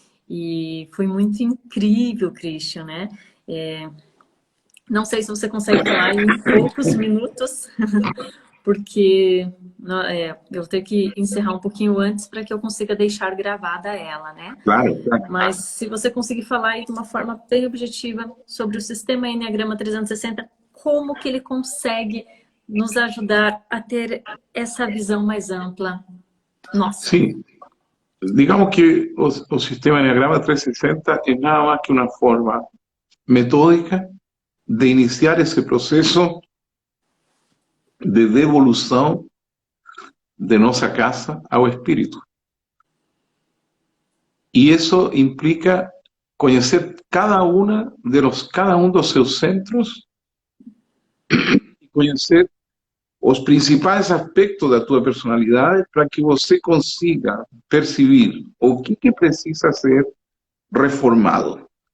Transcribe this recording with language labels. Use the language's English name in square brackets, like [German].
[Portuguese] E foi muito incrível, Christian, né? Não sei se você consegue falar em poucos minutos, porque eu vou ter que encerrar um pouquinho antes para que eu consiga deixar gravada ela, né? Claro, claro. Mas se você conseguir falar aí de uma forma bem objetiva sobre o sistema Enneagrama 360, como que ele consegue nos ajudar a ter essa visão mais ampla nossa? [Spanish] Sí, digamos que o sistema Enneagrama 360 es nada más que una forma metódica de iniciar ese proceso de devolución de nuestra casa ao espíritu. [Portuguese] Y eso implica conocer cada uno de seus centros y conocer os principais aspectos da tua personalidade para que você consiga perceber o que precisa ser reformado.